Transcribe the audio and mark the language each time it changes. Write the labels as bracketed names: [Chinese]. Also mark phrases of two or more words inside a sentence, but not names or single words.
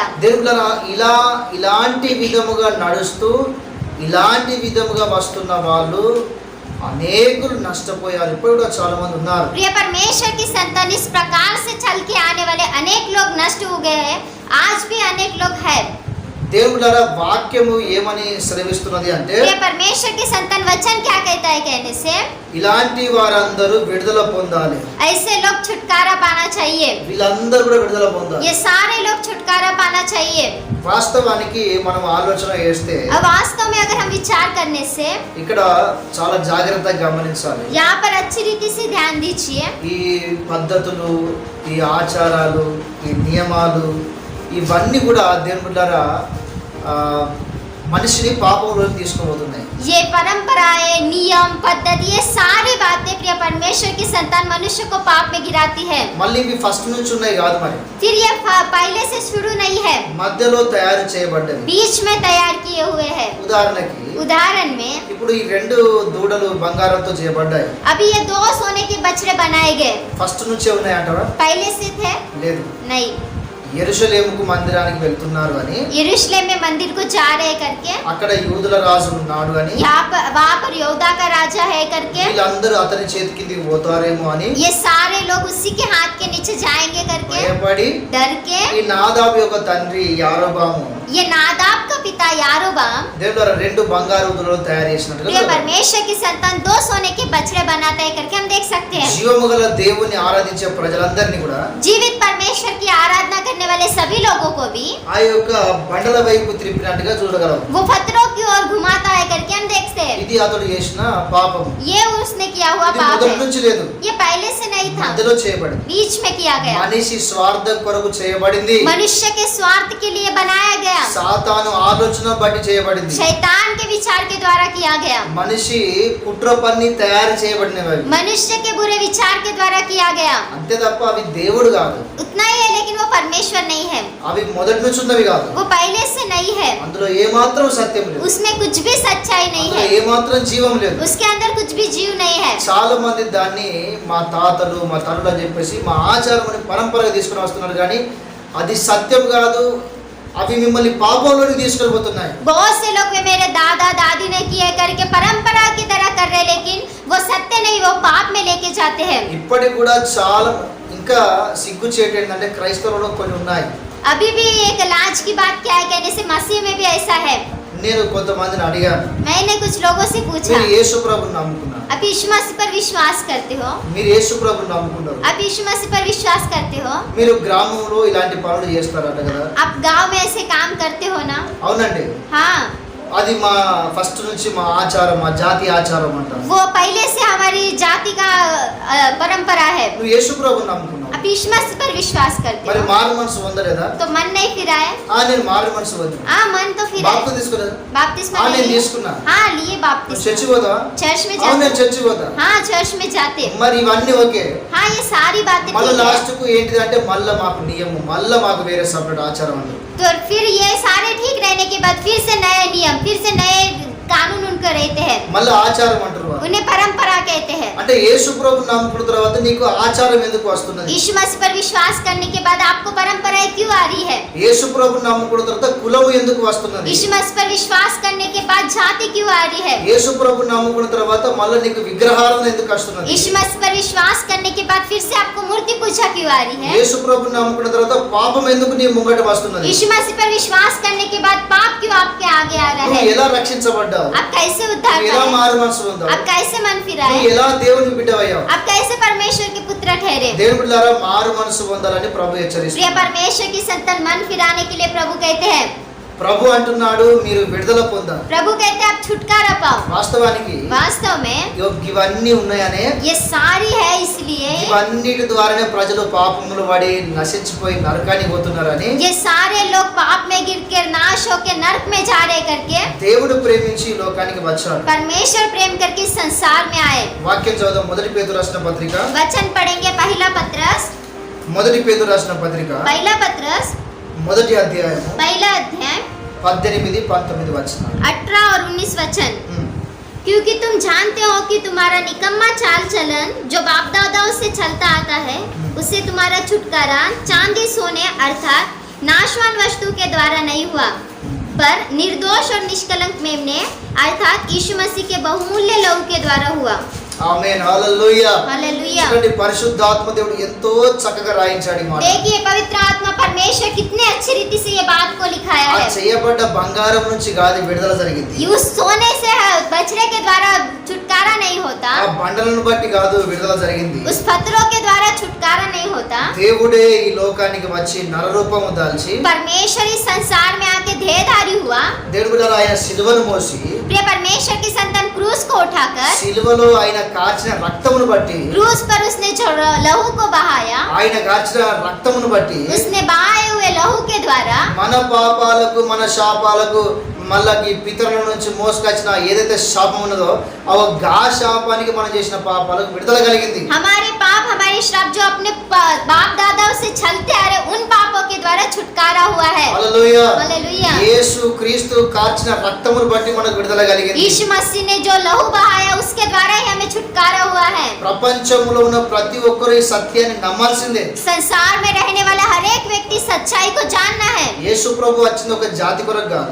[Telugu] దేవుళ్ళరా ఇలాంటి విధముగా నడుస్తూ ఇలాంటి విధముగా వస్తున్న వాళ్ళు అనేకులు నష్టపోయారు. ఇప్పుడు కూడా చాలా మంది ఉన్నారు. [Hindi] प्रिय परमेश्वर की संतान इस प्रकार से चल के आने वाले अनेक लोग नष्ट हो गए हैं. आज भी अनेक लोग हैं. [Telugu] దేవుళ్ళరా వాక్యము ఏమని సెలవిస్తున్నది అంటే, [Hindi] प्रिय परमेश्वर की संतान वचन क्या कहता है कहने से, [Telugu] ఇలాంటి వారందరూ విడుదల పొందాలి. [Hindi] ऐसे लोग छुटकारा पाना चाहिए. [Telugu] వీళ్ళందరూ కూడా విడుదల పొందాలి. [Hindi] ये सारे लोग छुटकारा पाना चाहिए. [Telugu] వాస్తవానికి మనం ఆలోచన చేస్తే [Hindi] अब वास्तव में अगर हम विचार करने से [Telugu] ఇక్కడ చాలా జాగ్రత్తగా గమనించాలి. [Hindi] यहाँ पर अच्छी रीति से ध्यान दीजिए. [Telugu] ఈ పద్ధతులు, ఈ ఆచారాలు, ఈ నియమాలు ఇవన్నీ కూడా దేవుళ్ళరా మనిషిని పాపంలోకి తీసుకుపోతున్నాయి. [Hindi] ये परंपराएं, नियम, पद्धति, ये सारी बातें प्रिय परमेश्वर की संतान मनुष्य को पाप में गिराती है. [Telugu] మళ్ళీ ఇవి ఫస్ట్ నుంచి ఉన్నాయి కాదు, మరి [Hindi] फिर ये पहले से शुरू नहीं है, [Telugu] మధ్యలో తయారు చేయబడ్డది. [Hindi] बीच में तैयार किए हुए हैं. [Telugu] ఉదాహరణకి [Hindi] उदाहरण में [Telugu] ఇప్పుడు ఈ రెండు దూడలు బంగారంతో చేయబడ్డాయి. [Hindi] अभी ये 2 सोने के बछड़े बनाए गए. [Telugu] ఫస్ట్ నుంచే ఉన్నాయంటారా? [Hindi] पहले से थे [Telugu] లేదు. [Hindi] नहीं. [Telugu] యెరూషలేముకు మందిరానికి వెళ్తున్నారు అని, [Hindi] यरूशलेम में मंदिर को जा रहे करके, [Telugu] అక్కడ యూదుల రాజు ఉన్నాడు అని, [Hindi] वहाँ पर यहूदा का राजा है करके, [Telugu] వీళ్ళందరూ అతని చేతి కిందికి పోతారేమో అని [Hindi] ये सारे लोग उसी के हाथ के नीचे जाएंगे करके [Telugu] భయపడి [Hindi] डर के, [Telugu] ఈ నాదాబు యొక్క తండ్రి యారోబాము [Hindi] ये नादाब का पिता यारोबाम [Telugu] దేవుడు రెండు బంగారు దూడలు తయారు చేసినట్టుగా [Hindi] प्रिय परमेश्वर की संतान 2 सोने के बछड़े बनाता है करके हम देख सकते हैं. [Telugu] జీవము గల దేవుని ఆరాధించే ప్రజలందరినీ కూడా [Hindi] जीवित परमेश्वर की आराधना करने वाले सभी लोगों को भी [Telugu] ఆ యొక్క బండల వైపు త్రిప్పినట్టుగా చూడగలం. [Hindi] वो पत्थरों की ओर घुमाता है करके हम देखते हैं. [Telugu] ఇది అతడు చేసిన పాపం. [Hindi] ये उसने किया हुआ [Telugu] ఇది [Hindi] पाप [Telugu] మొదటి [Hindi] है. [Telugu] నుంచి లేదు, [Hindi] ये पहले से नहीं था, [Telugu] మధ్యలో చేయబడింది. [Hindi] बीच में किया गया. [Telugu] మనిషి స్వార్థం కొరకు చేయబడింది. [Hindi] मनुष्य के स्वार्थ के लिए बनाया गया. [Telugu] సాతాను ఆలోచన బట్టి చేయబడింది. [Hindi] शैतान के विचार के द्वारा किया गया. [Telugu] మనిషి కుట్ర పన్ని తయారు చేయబడినవి అవి. [Hindi] मनुष्य के बुरे विचार के द्वारा किया गया. [Telugu] అంతే తప్ప అవి దేవుడు కాదు. [Hindi] उतना ही है लेकिन वो परमेश्वर परमेश्वर नहीं है, [Telugu] అవి మొదటి నుంచి ఉన్నవి కాదు. [Hindi] वो पहले से नहीं है, [Telugu] అందులో ఏమాత్రం సత్యం లేదు, [Hindi] उसमें कुछ भी सच्चाई नहीं [Telugu] అందులో [Hindi] है, [Telugu] ఏమాత్రం జీవం లేదు. [Hindi] उसके अंदर कुछ भी जीव नहीं है। [Telugu] చాలా మంది దాన్ని మా తాతలు మా తరులు అని చెప్పేసి మా ఆచారం అని పరంపరగా తీసుకుని వస్తున్నారు, కానీ అది సత్యం కాదు. అవి మిమ్మల్ని పాపంలోకి తీసుకెళ్ళిపోతున్నాయి. [Hindi] बहुत से लोग वे मेरे दादा दादी ने किए करके परंपरा की तरह कर रहे, लेकिन वो सत्य नहीं, वो पाप में लेके जाते हैं। [Telugu] ఇప్పటికి కూడా చాలా ఇంకా సిగ్గు చేయటం ఏంటంటే క్రైస్తవులలో కొన్ని ఉన్నాయి. [Hindi] अभी भी एक लाज की बात क्या है कहने से मसीह में भी ऐसा है। [Telugu] నేను కొంతమందిని అడిగాను, [Hindi] मैंने कुछ लोगों से पूछा, [Telugu] మీరు యేసు ప్రభుని నమ్ముకున్నారు, [Hindi] आप यीशु मसीह पर विश्वास करते हो? [Telugu] మీరు యేసు ప్రభుని నమ్ముకున్నారు, [Hindi] आप यीशु मसीह पर विश्वास करते हो? [Telugu] మీరు గ్రామంలో ఇలాంటి పనులు చేస్తారట కదా? [Hindi] आप गांव में ऐसे काम करते हो ना? [Telugu] అవునండి. [Hindi] हाँ, [Telugu] అది మా ఫస్ట్ నుంచి మా ఆచారం, మా జాతి ఆచారం అంటారు. [Hindi] वो पहले से हमारी जाति का परंपरा है। [Telugu] నువ్వు యేసు ప్రభుని నమ్ముకున్నావు, [Hindi] आप यीशु मसीह पर विश्वास करते [Telugu] మరి [Hindi] हो, [Telugu] మారు మనసు పొందలేదా? [Hindi] तो मन नहीं फिरा है? [Telugu] నేను మారు మనసు పొందాను. [Hindi] हाँ, मन तो फिरा है। [Telugu] బాప్తిసం తీసుకోలేదు? [Hindi] बपतिस्मा [Telugu] నేను [Hindi] लिए? [Telugu] తీసుకున్నా. [Hindi] हाँ, लिए [Telugu] నువ్వు [Hindi] बपतिस्मा। [Telugu] చర్చి పోతావా? [Hindi] चर्च में [Telugu] అవును, నేను [Hindi] जाते? [Telugu] చర్చి పోతా. [Hindi] हाँ, चर्च में जाते। [Telugu] మరి ఇవన్నీ ఓకే. [Hindi] हाँ, ये सारी बातें [Telugu] మళ్ళీ [Hindi] ठीक है। [Telugu] లాస్ట్ కు ఏంటిదంటే మళ్ళీ మాకు నియమం, మళ్ళీ మాకు వేరే సపరేట్ ఆచారం అంటారు. [Hindi] तो फिर ये सारे ठीक रहने के बाद फिर से नए नियम, फिर से नए कानून उनका रहते हैं, [Telugu] మళ్ళీ ఆచారం అంటారు వాళ్ళు. [Hindi] उन्हें परंपरा कहते हैं। [Telugu] అంటే యేసు ప్రభుని నమ్ముకున్న తర్వాత నీకు ఆచారం ఎందుకు వస్తున్నది? [Hindi] यीशु मसीह पर विश्वास करने के बाद आपको परंपराएं क्यों आ रही है? [Telugu] యేసు ప్రభుని నమ్ముకున్న తర్వాత కులము ఎందుకు వస్తున్నది? [Hindi] यीशु मसीह पर विश्वास करने के बाद जाति क्यों आ रही है? [Telugu] యేసు ప్రభుని నమ్ముకున్న తర్వాత మళ్ళీ నీకు విగ్రహారాధన ఎందుకు వస్తున్నది? [Hindi] यीशु मसीह पर विश्वास करने के बाद फिर से आपको मूर्ति पूजा क्यों आ रही है? [Telugu] యేసు ప్రభుని నమ్ముకున్న తర్వాత పాపం ఎందుకు నీ ముంగట వస్తున్నది? [Hindi] यीशु मसीह पर विश्वास करने के बाद पाप क्यों आपके आगे आ रहा [Telugu] నువ్వు [Hindi] है? [Telugu] ఎలా రక్షించబడ్డావు? [Hindi] आप कैसे उद्धार [Telugu] నువ్వు ఎలా [Hindi] पाए? [Telugu] మారు మనసు పొందావు? [Hindi] आप कैसे मन फिरा [Telugu] నువ్వు [Hindi] है? [Telugu] ఎలా దేవుని బిడ్డవయ్యావు? [Hindi] आप कैसे परमेश्वर के पुत्र ठहरे? [Telugu] దేవుని బిడ్డలారా, మారు మనసు పొందాలని ప్రభు [Hindi] प्रिय [Telugu] హెచ్చరిస్తున్నాడు. [Hindi] परमेश्वर की संतान मन फिराने के लिए प्रभु कहते हैं, [Telugu] ప్రభు అంటున్నాడు మీరు విడుదల పొందాలి. [Hindi] प्रभु कहते हैं आप छुटकारा पाओ। [Telugu] వాస్తవానికి [Hindi] वास्तव में [Telugu] ఇవన్నీ ఉన్నాయనే, [Hindi] ये सारी है इसलिए, [Telugu] ఇవన్నిటి ద్వారానే ప్రజలు పాపములు పడి నశించిపోయి నరకానికి పోతున్నారని [Hindi] ये सारे लोग पाप में गिर कर नाश होकर नरक में जा रहे करके [Telugu] దేవుడు ప్రేమించి ఈ లోకానికి వచ్చాడు. [Hindi] परमेश्वर प्रेम करके इस संसार में आए। [Telugu] వాక్యం చదువు. మొదటి పేతురు రాసిన పత్రిక, [Hindi] वचन पढ़ेंगे पहला पत्रस, [Telugu] మొదటి పేతురు రాసిన పత్రిక [Hindi] पहला पत्रस, [Telugu] మొదటి అధ్యాయము [Hindi] पहला अध्याय [Telugu] 18-19 వచనాలు. [Hindi] 18 और 19 वचन। क्योंकि तुम जानते हो कि तुम्हारा निकम्मा चाल चलन जो बाप दादाओं से चलता आता है, उससे तुम्हारा छुटकारा चांदी सोने अर्थात नाशवान वस्तु के द्वारा नहीं हुआ, पर निर्दोष और निष्कलंक मेमने अर्थात यीशु मसीह के बहुमूल्य लहू के द्वारा हुआ। [Telugu] ఆమేన్. హల్లెలూయా. [Hindi] हालेलुया। [Telugu] చూడండి, పరిశుద్ధాత్మ దేవుడు ఎంతో చక్కగా రాయించాడు ఈ మాట. [Hindi] देखिए पवित्र आत्मा परमेश्वर कितने अच्छी रीति से ये बात को लिखाया [Telugu] ఆ [Hindi] है। [Telugu] చేయబడ్డ బంగారం నుంచి కాదు విడుదల జరిగింది. [Hindi] उस सोने से बछड़े के द्वारा छुटकारा नहीं होता, [Telugu] ఆ బండలను బట్టి కాదు విడుదల జరిగింది. [Hindi] उस पत्थरों के द्वारा छुटकारा नहीं होता। [Telugu] దేవుడే ఈ లోకానికి వచ్చి నరరూపము దాల్చి [Hindi] परमेश्वर इस संसार में आके देहधारी हुआ। [Telugu] దేవుడు కూడా ఆయన సిలువను మోసి [Hindi] प्रिय परमेश्वर की संतान क्रूस को उठाकर [Telugu] సిలువలో ఆయన కార్చిన రక్తమును బట్టి, [Hindi] क्रूस पर उसने जो लहू को बहाया, [Telugu] ఆయన కార్చిన రక్తమును బట్టి [Hindi] उसने बहाए हुए लहू के द्वारा [Telugu] మన పాపాలకు మన శాపాలకు మళ్ళా ఈ పితరుల నుంచి మోసుకొచ్చిన ఏదైతే శాపం ఉన్నదో గా శాపానికి మనం చేసిన పాపాలకు విడుదల కలిగింది. [Hindi] हमारे पाप हमारे श्राप जो अपने बाप दादाओं से चलते आ रहे उन पापों के द्वारा छुटकारा हुआ है। [Telugu] హల్లెలూయా. [Hindi] हालेलुया। [Telugu] యేసు క్రీస్తు కార్చిన రక్తమును బట్టి మనకు విడుదల కలిగింది. [Hindi] यीशु मसीह ने जो लहू बहाया उसके द्वारा ही हमें छुटकारा हुआ है। [Telugu] ప్రపంచంలో ఉన్న ప్రతి ఒక్కరు ఈ సత్యాన్ని నమ్మాల్సిందే. [Hindi] संसार में रहने वाला हर एक व्यक्ति सच्चाई को जानना है। [Telugu] యేసు ప్రభు వచ్చింది ఒక జాతి కొరకు కాదు,